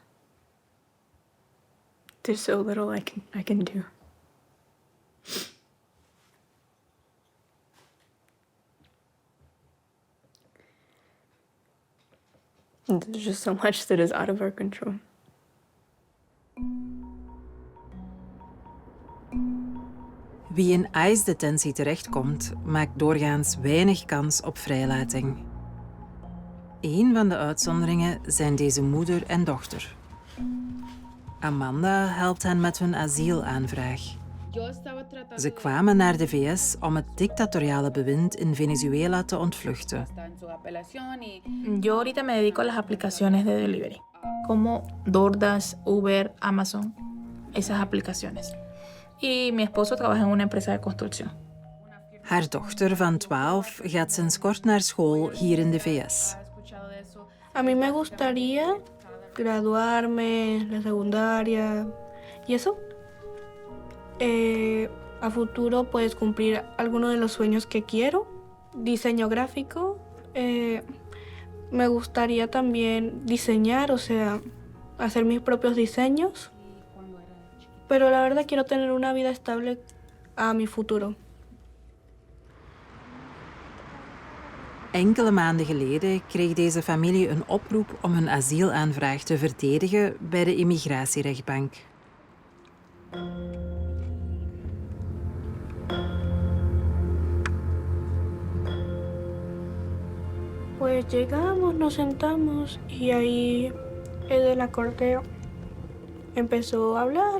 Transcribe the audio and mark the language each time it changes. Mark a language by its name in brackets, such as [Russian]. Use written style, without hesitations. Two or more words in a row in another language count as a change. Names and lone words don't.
[English] There's so little I can do. There's just so much that is out of our control. [Dutch] Wie in ICE-detentie terechtkomt, maakt doorgaans weinig kans op vrijlating. Een van de uitzonderingen zijn deze moeder en dochter. Amanda helpt hen met hun asielaanvraag. Ze kwamen naar de VS om het dictatoriale bewind in Venezuela te ontvluchten. [Spanish] Yo ahorita me dedico a las aplicaciones de delivery, como DoorDash, Uber, Amazon, esas aplicaciones. Y mi esposo trabaja en una empresa de construcción. [Dutch] Haar dochter van 12 gaat sinds kort naar school hier in de VS. [Spanish] A mí me gustaría graduarme, la secundaria y eso. A futuro pues cumplir alguno de los sueños que quiero. Diseño gráfico. Me gustaría también diseñar, o sea, hacer mis propios diseños. Pero la verdad quiero tener una vida estable a mi futuro. [Dutch] Enkele maanden geleden kreeg deze familie een oproep om hun asielaanvraag te verdedigen bij de immigratierechtbank. [Spanish] Pues llegamos, nos sentamos y ahí el de la corte empezó a hablar.